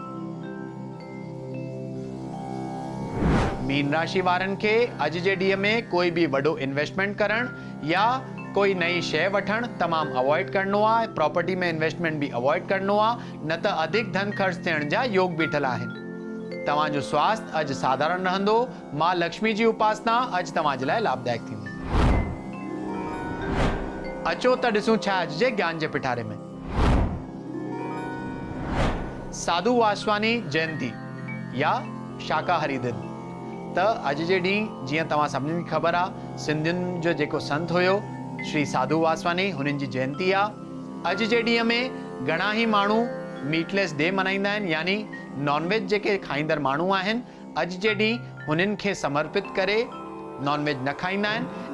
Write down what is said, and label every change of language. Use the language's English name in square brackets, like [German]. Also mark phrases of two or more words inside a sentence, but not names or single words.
[Sindhi] मीन राशि वारनि खे अॼु जे ॾींहं में कोई बि वॾो इन्वेस्टमेंट करणु या कोई नई शइ वठणु तमामु अवॉइड करणो आहे। प्रॉपर्टी में इन्वेस्टमेंट बि अवॉइड करणो आहे, न त अधिक धन ख़र्च थियण जा योग बीठल आहिनि। तव्हांजो स्वास्थ्य अॼु साधारण रहंदो। मां लक्ष्मी जी उपासना अॼु तव्हांजे लाइ लाभदायक थींदी। अचो त ॾिसूं छा अॼु जे ज्ञान जे पिटारे में। साधु वासवानी जयंती या शाकाहारी दिन। त अॼु जे ॾींहुं जीअं तव्हां सभिनी खे ख़बर आहे, सिंधियुनि जो जेको संत हुयो श्री साधु वासवानी, हुननि जी जयंती आहे। अॼु जे ॾींहं में घणा ई माण्हू [English] मीटलेस डे [Sindhi] मल्हाईंदा आहिनि, यानी नॉनवेज जेके खाईंदड़ माण्हू आहिनि अॼु जे ॾींहुं हुननि खे समर्पित करे नॉनवेज न खाईंदा आहिनि।